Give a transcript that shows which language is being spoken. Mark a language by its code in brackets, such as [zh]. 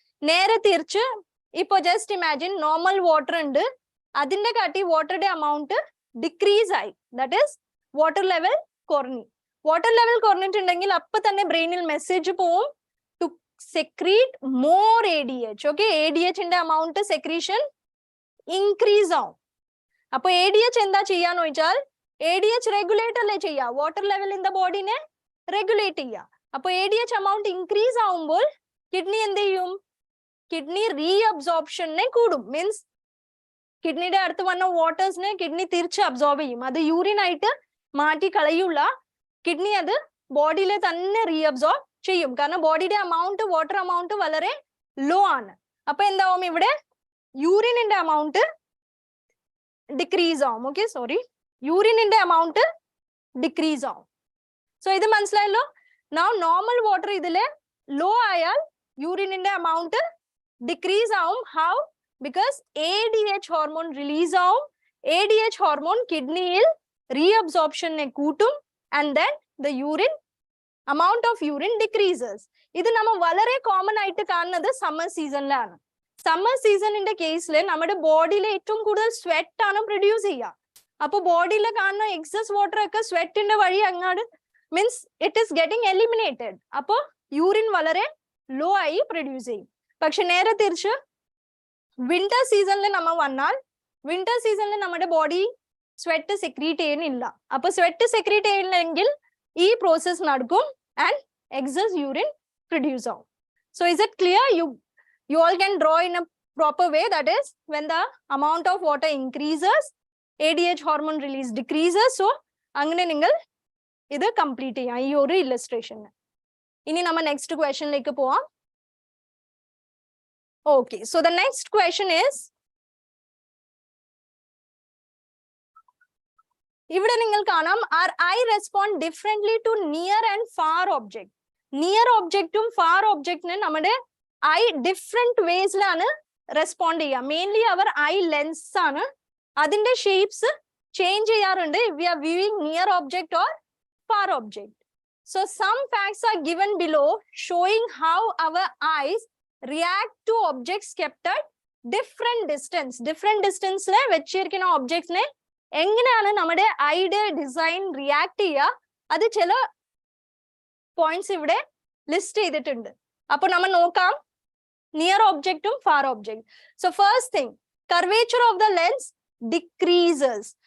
[ml] Nere thirchu ipo just imagine normal water undu adinde kaatti water de amount decrease ആയി, that is water level കുറഞ്ഞു. Water level കുറഞ്ഞിട്ടുണ്ടെങ്കിൽ അപ്പൊ തന്നെ ബ്രെയിനിൽ message പോവും [en] to secrete more ADH. [ml] Okay, ADH ന്റെ amount secretion increase ആവും. അപ്പൊ ADH എന്താ ചെയ്യാന്ന് വെച്ചാൽ ADH റെഗുലേറ്റ് അല്ലേ ചെയ്യാ, water level in the ബോഡിനെ regulate ചെയ്യുക. അപ്പൊ ADH amount increase ആവുമ്പോൾ കിഡ്നി എന്ത് ചെയ്യും? കിഡ്നി റീഅബ്സോർപ്ഷനെ കൂടും. മീൻസ് കിഡ്നിയുടെ അടുത്ത് വന്ന വാട്ടേഴ്സിനെ കിഡ്നി തിരിച്ച് അബ്സോർബ് ചെയ്യും. അത് യൂറിൻ ആയിട്ട് മാറ്റി കളയുള്ള, കിഡ്നി അത് ബോഡിയിലെ തന്നെ റീഅബ്സോർബ് ചെയ്യും. കാരണം ബോഡിയുടെ amount വാട്ടർ amount വളരെ ലോ ആണ്. അപ്പൊ എന്താവും? ഇവിടെ യൂറിനിന്റെ amount ഡിക്രീസ് ആവും. ഓക്കെ, സോറി, യൂറിനിന്റെ amount ഡിക്രീസ് ആവും. സോ ഇത് മനസ്സിലായല്ലോ. നൗ നോർമൽ വാട്ടർ ഇതിലെ ലോ ആയാൽ യൂറിനിന്റെ amount ഡിക്രീസ് ആവും. How? Because ADH hormone release ആവും. ADH hormone കിഡ്നിയിൽ reabsorption നെ കൂട്ടും, [en] and then the urine amount of urine decreases. [ml] ഇത് നമ്മൾ വളരെ കോമൺ ആയിട്ട് കാണുന്നത് സമ്മർ സീസണിലാണ്. സമ്മർ സീസണിന്റെ കേസിൽ നമ്മുടെ ബോഡിയിൽ ഏറ്റവും കൂടുതൽ സ്വെറ്റ് ആണ് പ്രൊഡ്യൂസ് ചെയ്യുക. അപ്പൊ ബോഡിയിൽ കാണുന്ന എക്സസ് വാട്ടർ ഒക്കെ സ്വെറ്റിന്റെ വഴി അങ്ങാട് means [en] It is getting eliminated. [ml] അപ്പൊ യൂറിൻ വളരെ ലോ ആയി പ്രൊഡ്യൂസ് ചെയ്യും. പക്ഷെ നേരെ തിരിച്ച് വിന്റർ സീസണിൽ നമ്മൾ വന്നാൽ വിന്റർ സീസണിൽ നമ്മുടെ ബോഡി സ്വെറ്റ് സെക്രീറ്റ് ചെയ്യുന്നില്ല. അപ്പൊ സ്വെറ്റ് സെക്രീറ്റ് ചെയ്യില്ലെങ്കിൽ ഈ പ്രോസസ് നടക്കും ആൻഡ് എക്സസ് യൂറിൻ പ്രൊഡ്യൂസ് ആവും. [en] So is it clear? You all can draw in a proper way. That is, when the amount of water increases, ADH hormone release decreases. [ml] So അങ്ങനെ നിങ്ങൾ ഇത് complete ചെയ്യാം ഈ ഒരു illustration. ഇനി നമ്മൾ next ക്വസ്റ്റ്യനിലേക്ക് പോവാം. [en] Okay, so the next question is, [ml] ഇവിടെ നിങ്ങൾ കാണാം [en] our eye respond differently to near and far object. [ml] Near objectum far objectനെ നമ്മുടെ ഐ ഡിഫറെന്റ് വേസിലാണ് റെസ്പോണ്ട് ചെയ്യുക. മെയിൻലി അവർ ഐ ലെൻസ് ആണ്, അതിന്റെ ഷേപ്സ് ചേഞ്ച് ചെയ്യാറുണ്ട് [en] if we are viewing near object or far object. So some facts are given below showing how our eyes react to objects kept at different distance. [ml] Different distance ലെ വെച്ചിരിക്കുന്ന ഒബ്ജക്ട്സിനെ എങ്ങനെയാണ് നമ്മുടെ ഐയുടെ design react ചെയ്യുക, അത് ചില points ഇവിടെ list ചെയ്തിട്ടുണ്ട്. അപ്പൊ നമ്മൾ നോക്കാം near ഒബ്ജക്റ്റും far object. [en] So first thing, curvature of the lens decreases.